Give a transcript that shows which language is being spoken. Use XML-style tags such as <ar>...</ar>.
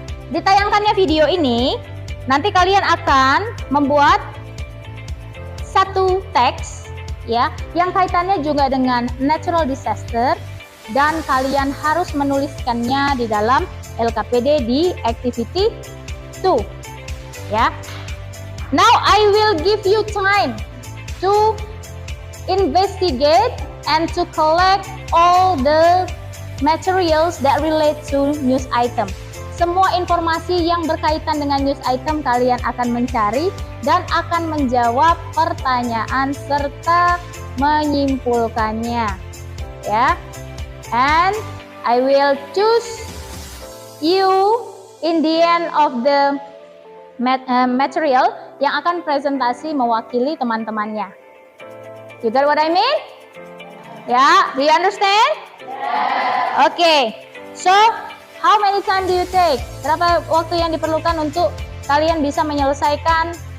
<id>ditayangkannya video ini, nanti kalian akan membuat satu teks ya yang kaitannya juga dengan natural disaster, dan kalian harus menuliskannya di dalam LKPD di activity 2 ya.</id> <en>Now I will give you time to investigate and to collect all the materials that relate to news item.</en> <id>Semua informasi yang berkaitan dengan news item kalian akan mencari dan akan menjawab pertanyaan serta menyimpulkannya ya.</id> <en>And I will choose you in the end of the material</en> <id>yang akan presentasi mewakili teman-temannya.</id> <en>You got what I mean? Yeah, do you understand? Okay, so how many time do you take?</en> <id>Berapa waktu yang diperlukan untuk kalian bisa menyelesaikan?</id>